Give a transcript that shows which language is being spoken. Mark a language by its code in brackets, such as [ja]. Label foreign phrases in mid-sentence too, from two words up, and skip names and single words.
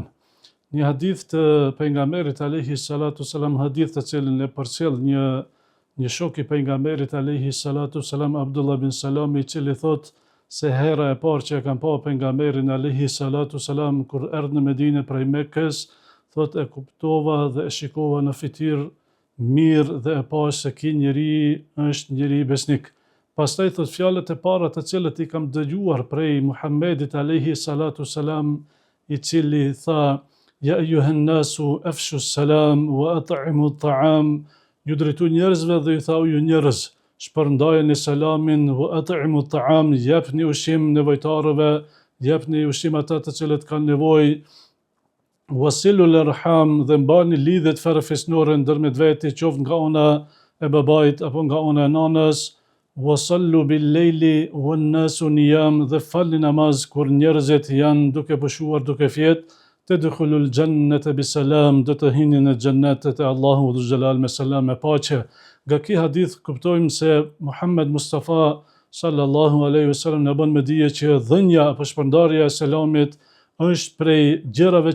[sq] Një hadith të pejgamberit [ar] عليه الصلاة السلام, [sq] hadith të cilin e përcjell një shok I pejgamberit [ar] عليه الصلاة السلام, [sq] Abdullah bin Salam, I cili thot se hera e parë që e kam pa pejgamberin [ar] عليه الصلاة السلام [sq] kur erdhi në Medinë prej Mekës, thot e kuptova dhe e shikova në fytyrë mirë dhe e pa se ky njeri është njeri besnik. Pastaj thot fjalët e para të cilët I kam dëgjuar prej Muhammedit [ar] عليه الصلاة السلام, [sq] I cili tha: [ar] يا أيها الناس أفشوا السلام وأطعموا الطعام. [sq] Ju drejtu njerëzve dhe ju thau ju njerëz, shpërndajeni selamin, [ar] وأطعموا الطعام, [sq] jepni ushqim nevojtarëve, jepni ushqim ata të cilët kanë nevojë, [ar] وصلوا الأرحام, [sq] dhe mbani lidhjet farefisnore ndërmjet veti, qoftë nga ana e babait apo nga ana e nanës, [ar] وصلوا بالليل والناس نيام, [sq] dhe falni namaz kur njerëzit janë duke pushuar, duke fjet, [ar] تدخلوا الجنة بسلام, [sq] do të hini në xhennetet e Allahu [ar] ذو الجلال [sq] me selam, me paqe. Nga ky hadith kuptojmë se Muhammed Mustafa [ar] صلى الله عليه وسلم [sq] na bën me dije që dhënia apo shpërndarja e selamit është prej gjërave